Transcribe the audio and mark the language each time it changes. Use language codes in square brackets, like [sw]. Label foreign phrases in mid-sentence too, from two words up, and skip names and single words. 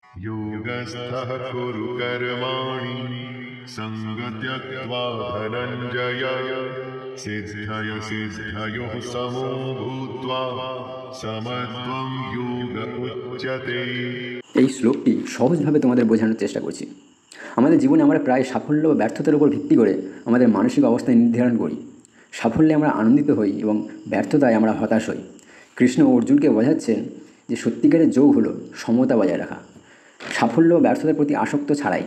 [sa] योगस्थः कुरु कर्माणि सङ्गत्यक्त्वा धनञ्जय सिद्धय सिद्धयोः समो भूत्वा समत्वं योग उच्यते। [bn] এই শ্লোকটি সহজভাবে তোমাদের বোঝানোর চেষ্টা করছি। আমাদের জীবনে আমরা প্রায় সাফল্য বা ব্যর্থতার উপর ভিত্তি করে আমাদের মানসিক অবস্থা নির্ধারণ করি। সাফল্যে আমরা আনন্দিত হই এবং ব্যর্থতায় আমরা হতাশ হই। কৃষ্ণ অর্জুনকে বোঝাচ্ছেন যে সত্যিকারের যোগ হলো সমতা বজায় রাখা, সাফল্য ও ব্যর্থতার প্রতি আসক্ত ছাড়াই।